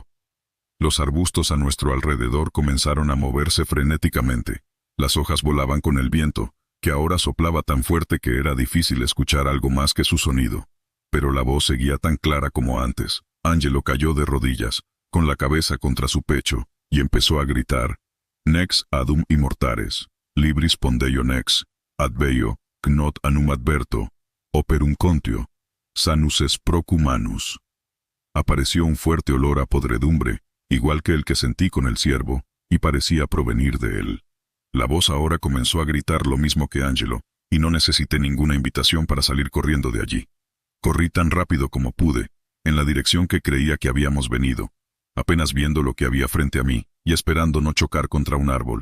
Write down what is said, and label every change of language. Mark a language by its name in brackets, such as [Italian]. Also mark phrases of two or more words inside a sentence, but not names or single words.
[Spanish] Los arbustos a nuestro alrededor comenzaron a moverse frenéticamente. Las hojas volaban con el viento, que ahora soplaba tan fuerte que era difícil escuchar algo más que su sonido. Pero la voz seguía tan clara como antes. Angelo cayó de rodillas, con la cabeza contra su pecho, y empezó a gritar, [Latin] «Nex adum immortares, libris pondeio nex, adveio, knot anum adverto, operum contio, sanus es procumanus». [Spanish] Apareció un fuerte olor a podredumbre, igual que el que sentí con el ciervo, y parecía provenir de él. La voz ahora comenzó a gritar lo mismo que Angelo, y no necesité ninguna invitación para salir corriendo de allí. Corrí tan rápido como pude, en la dirección que creía que habíamos venido, apenas viendo lo que había frente a mí, y esperando no chocar contra un árbol.